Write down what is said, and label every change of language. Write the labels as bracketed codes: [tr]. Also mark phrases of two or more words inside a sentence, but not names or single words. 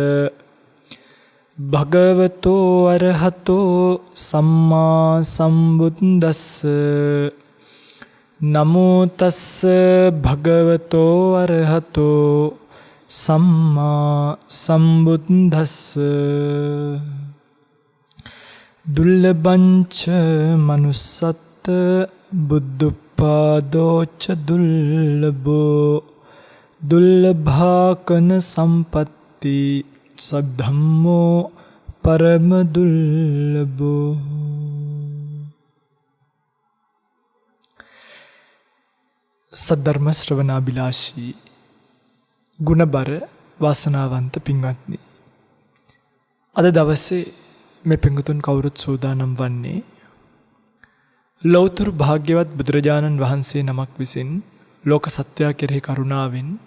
[pi] භගවතෝ අරහතෝ සම්මා සම්බුද්දස්ස නමෝ තස්ස භගවතෝ අරහතෝ සම්මා සම්බුද්දස්ස දුල්ලභංච මනුස්සත් බුද්ධපාදෝච දුල්ලභෝ දුල්ලභාකන සම්පත්ති සද්ධම්මෝ පරම දුල්ලභෝ. [si] සද්ධර්ම ශ්‍රවණාබිලාෂී ගුණබර වාසනාවන්ත පින්වත්නි, අද දවසේ මේ පින්වතුන් කවුරුත් සූදානම් වන්නේ ලෞතර භාග්‍යවත් බුදුරජාණන් වහන්සේ නමක් විසින් ලෝක සත්වයා කෙරෙහි කරුණාවෙන්